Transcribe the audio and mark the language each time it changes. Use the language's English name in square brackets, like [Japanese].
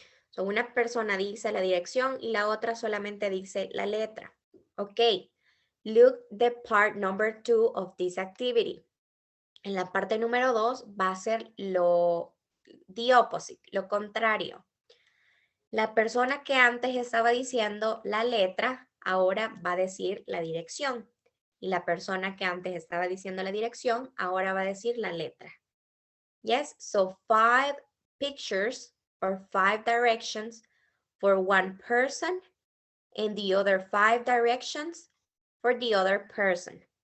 [Spanish] So una persona dice la dirección y la otra solamente dice la letra. [English] Ok, look the part number 2 of this activity. [Spanish] En la parte número 2 va a ser [English] the opposite, [Spanish] lo contrario. La persona que antes estaba diciendo la letra, ahora va a decir la dirección. Y la persona que antes estaba diciendo la dirección, ahora va a decir la letra. [English] Yes, so 5 pictures or 5 directions for one person and the other 5 directions for the other person.